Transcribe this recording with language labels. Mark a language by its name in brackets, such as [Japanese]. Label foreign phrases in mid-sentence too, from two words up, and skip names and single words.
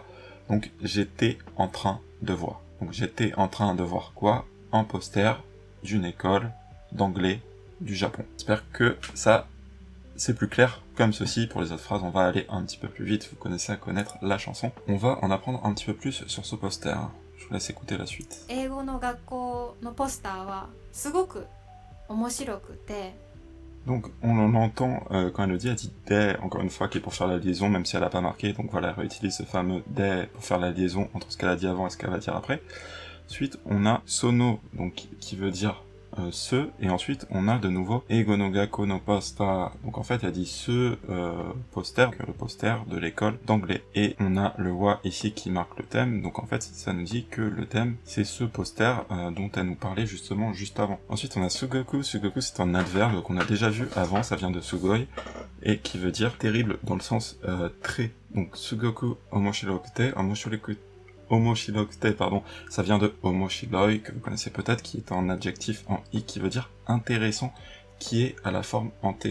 [French] Donc j'étais en train de voir. Donc j'étais en train de voir quoi? Un poster d'une école d'anglais du Japon. J'espère que ça c'est plus clair comme ceci. Pour les autres phrases, on va aller un petit peu plus vite, vous connaissez à connaître la chanson. On va en apprendre un petit peu plus sur ce poster. Je vous laisse écouter la suite. [Japanese] 英語の学校のポスターはすごく面白くて [French] Donc on entend quand elle dit des, encore une fois, qui est pour faire la liaison, même si elle n'a pas marqué, donc voilà, elle réutilise ce fameux des pour faire la liaison entre ce qu'elle a dit avant et ce qu'elle va dire après. Ensuite, on a sono, donc qui veut dire ce, et ensuite on a de nouveau [Japanese] 英語の学校のポスター, [French] donc en fait elle dit ce poster, le poster de l'école d'anglais, et on a le wa ici qui marque le thème, donc en fait ça nous dit que le thème c'est ce poster dont elle nous parlait justement juste avant. Ensuite on a sugoku, sugoku c'est un adverbe qu'on a déjà vu avant, ça vient de sugoi, et qui veut dire terrible dans le sens très, donc [Japanese] すごく面白くて, [French] omoshirokute, pardon, ça vient de omoshiroi, que vous connaissez peut-être, qui est un adjectif en i qui veut dire intéressant, qui est à la forme en t.